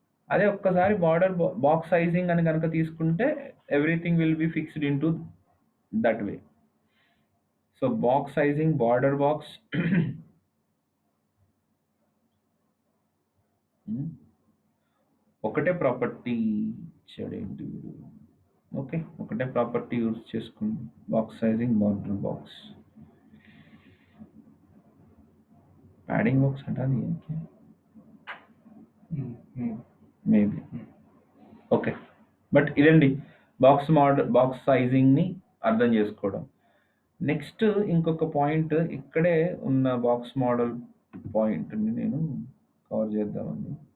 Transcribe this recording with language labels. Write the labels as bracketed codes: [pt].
[en] అదే ఒక్కసారి border box sizing [te] అని గనక తీసుకుంటే [en] Everything will be fixed into that way. [te] So box sizing, border box ఒకటే ప్రాపర్టీ ఇచ్చాడేంటి వీడు. ఓకే, ఒకటే ప్రాపర్టీ యూజ్ చేసుకోండి. [hi] Box sizing, border box, padding box हटा दिया क्या? [en] Maybe okay. [te] బట్ ఇదండి బాక్స్ సైజింగ్ని అర్థం చేసుకోవడం. నెక్స్ట్ ఇంకొక పాయింట్ ఇక్కడే ఉన్న బాక్స్ మోడల్ పాయింట్ని నేను కవర్ చేద్దామండి.